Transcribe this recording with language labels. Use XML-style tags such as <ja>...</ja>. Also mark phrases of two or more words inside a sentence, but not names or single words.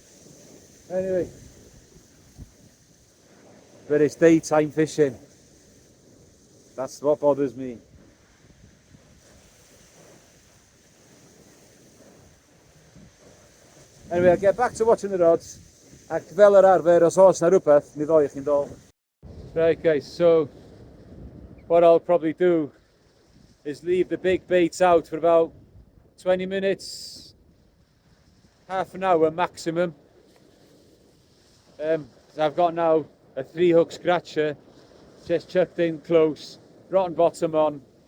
<en>Anyway, but it's daytime fishing. That's what bothers me. Anyway, I'll get back to watching the rods.</en> <cy>Ac fel yr arfer, os oes na rhywbeth, mi ddoi chi'n dol.</cy> <en>Right guys, so what I'll probably do is leave the big baits out for about 20 minutes, half an hour maximum. I've got now a 3-hook scratcher, just chucked in close, rotten bottom on.</en>